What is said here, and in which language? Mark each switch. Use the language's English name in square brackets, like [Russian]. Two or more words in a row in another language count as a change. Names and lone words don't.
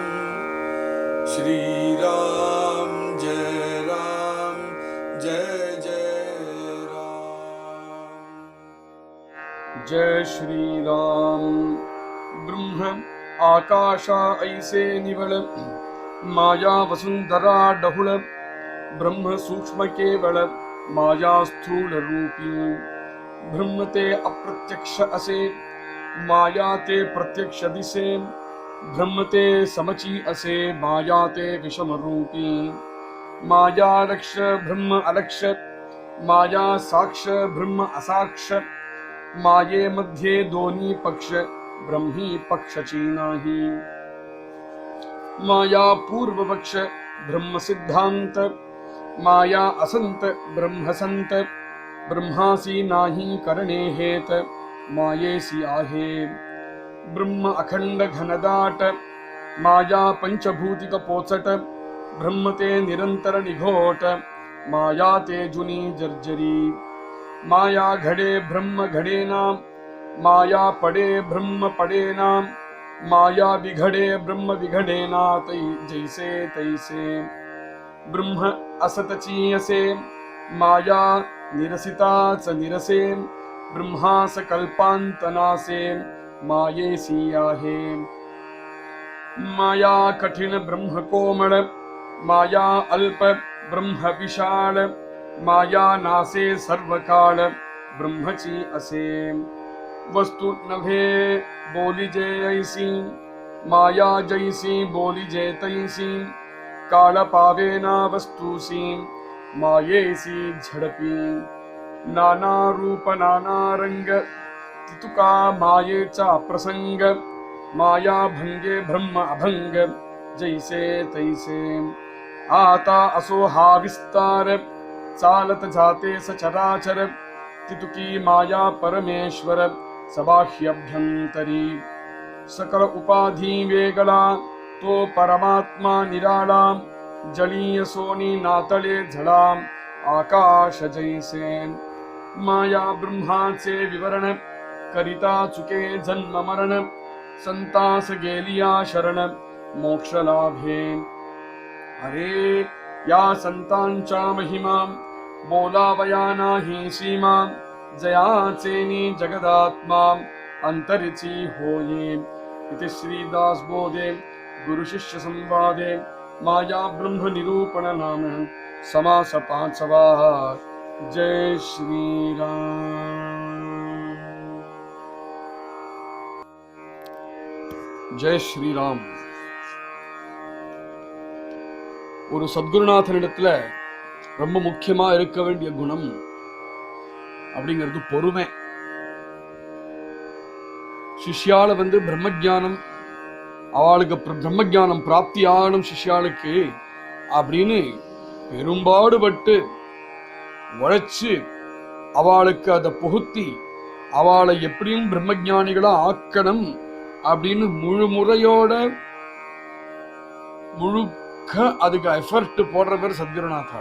[Marathi] श्री राम जय जय राम। जय श्री राम। ब्रह्म आकाशा ऐसे निवल, माया वसुंधरा डहुल, ब्रह्म सूक्ष्म केवल, माया स्थूल रूपी। ब्रह्म ते अप्रत्यक्ष असे, माया ते प्रत्यक्ष दिसे। ब्रह्म ते समची असे, माया ते विषम रूपी। माया लक्ष ब्रह्म अलक्ष, माया साक्ष ब्रह्म असाक्ष। माये मध्ये दोन्ही पक्ष, ब्रह्मी पक्षची नाही। माया पूर्व पक्ष ब्रह्म सिद्धांत, माया असंत ब्रह्म संत। ब्रह्मासी नाही करणे हेत, मायेसी आहे। ब्रह्म अखंड घनदाट, माया पंचभूतिक पोचट। ब्रह्म ते निरंतर निघोट, माया ते जुनी जर्जरी। माया घडे ब्रह्म घडेना, माया पडे ब्रह्म पडेना। माया बिघडे ब्रह्म बिघडेना, जैसे तैसे। ब्रह्म असतची असे, माया निरसिताच निरसे। ब्रह्मास कल्पांतनासे, मायेसी आहे। माया कठिन ब्रह्म कोमळ, माया अल्प ब्रह्म विशाल। माया नासे सर्व काळ, ब्रह्मची असे। वस्तु नव्हे बोलिजे ऐसी, माया जैसी बोलिजे तैसी। काळ पावेना वस्तूसी, मायेसी झडपी। नाना रूप नाना रंग, तितुका मायेचा प्रसंग। माया भंगे ब्रह्म अभंग, जैसे तैसे। आता असो हा विस्तार, चालत जाते सचराचर। तितुकी माया परमेश्वर, सबाह्यभ्यंतरी। सकल उपाधी वेगळा, तो परमात्मा निराळा। जलीय सोनी नातळे झळा, आकाश जैसे। माया ब्रह्माचे विवरण, करिता चुके जन्म मरण। संतास गेलिया शरण, मोक्ष लाभे। अरे या संतांच्या महिमा, बोलावया नाही सीमा। जयाचेनी जगदात्मा, अंतरिची होये। इति श्रीदास बोधे गुरु शिष्य संवादे, माया ब्रह्म निरूपण नाम समास पांचवा। जय श्री राम। जय श्री राम। [Tamil] ஒரு சத்குருநாதனிடத்துல ரொம்ப முக்கியமா இருக்க வேண்டிய குணம் அப்படிங்கிறது பொறுமை. சிஷ்யால பிரம்மஜானம், அவளுக்கு பிரம்மஜானம் பிராப்தி ஆகணும் சிஷ்யாளுக்கு அப்படின்னு பெரும்பாடுபட்டு உழைச்சு அவளுக்கு அதை புகுத்தி அவளை எப்படியும் பிரம்மஜானிகளா ஆக்கணும் அப்படின்னு முறையோட அதுக்கு எஃபர்ட் போடுற பேர் சத்குருநாதா.